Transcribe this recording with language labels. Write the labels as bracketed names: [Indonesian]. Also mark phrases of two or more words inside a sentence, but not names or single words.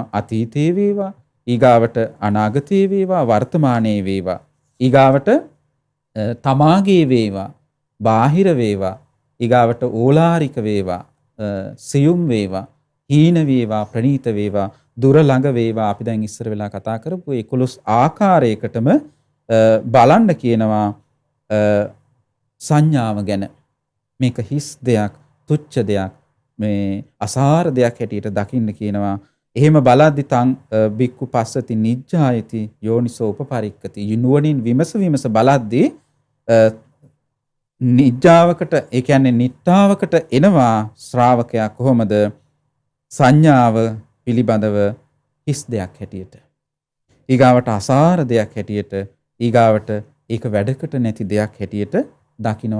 [Sinhala] අතීතේ වේවා, ඊගාවට අනාගතේ වේවා, වර්තමානයේ වේවා, ඊගාවට තමාගේ වේවා, බාහිර වේවා, ඊගාවට ඕලාරික වේවා, සියුම් වේවා, හීන වේවා, ප්‍රණීත වේවා, දුර ළඟ වේවා. අපි දැන් ඉස්සර වෙලා කතා කරපු 11 ආකාරයකටම බලන්න කියනවා සංඥාව ගැන. මේක හිස් දෙයක්, තුච්ඡ දෙයක්, මේ අසාර දෙයක් හැටියට දකින්න කියනවා. එහෙම බලද්දි [Pali] තං බික්කු පස්සති නිජ්ජායති යෝනිසෝ උපපරික්කති. [Sinhala] නුවණින් විමස බලද්දි නිජ්ජාවකට, ඒ කියන්නේ නිට්ටාවකට එනවා ශ්‍රාවකයා කොහොමද? සංඥාව පිළිබඳව හිස් දෙයක් හැටියට, ඊගාවට අසාර දෙයක් හැටියට, ඊගාවට ඒක වැඩකට නැති දෙයක් හැටියට දකිනවා.